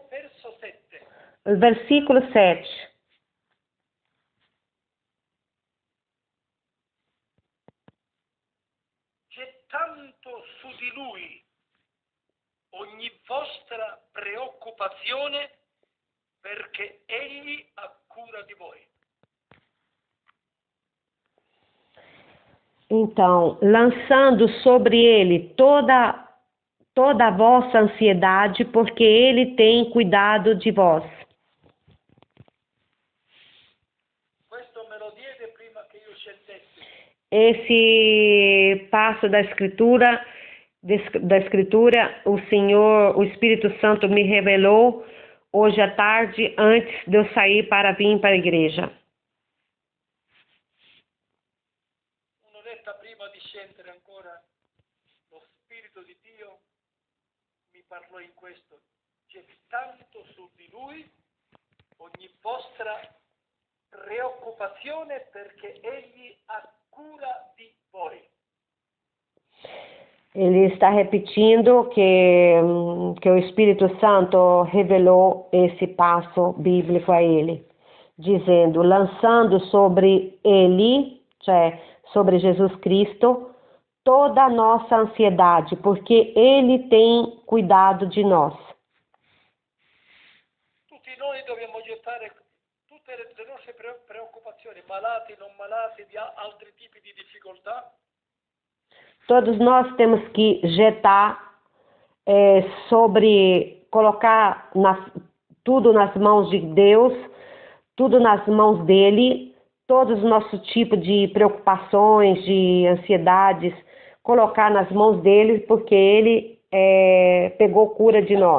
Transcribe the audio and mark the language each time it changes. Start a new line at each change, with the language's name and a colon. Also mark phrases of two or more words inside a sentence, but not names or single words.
Italian: Verso 7.
Portuguese: versículo 7.
Italian: Gettando su di lui ogni vostra preoccupazione, perché egli ha cura di voi.
Portuguese: Então, lançando sobre ele toda a vossa ansiedade, porque ele tem cuidado de vós.
Italian: Questo me lo diede prima che io scendessi.
Portuguese: Esse passo da Escritura, o Senhor, o Espírito Santo me revelou hoje à tarde, antes de eu sair para vir para a igreja.
Italian: Un'oretta prima di scendere ancora, lo Spirito di Dio mi parlò in questo, gettando su di lui ogni vostra preoccupazione, perché egli ha cura di voi.
Portuguese: Ele está repetindo que o Espírito Santo revelou esse passo bíblico a ele, dizendo, lançando sobre ele, cioè sobre Jesus Cristo, toda a nossa ansiedade, porque ele tem cuidado de nós.
Italian: Tutti noi dobbiamo gettare tutte le nostre preoccupazioni, malati, non malati, di altri tipi di difficoltà.
Portuguese: Todos nós temos que jetar colocar tudo nas mãos de Deus, tudo nas mãos dele, todos os nossos tipos de preocupações, de ansiedades, colocar nas mãos dele, porque ele pegou cura de nós.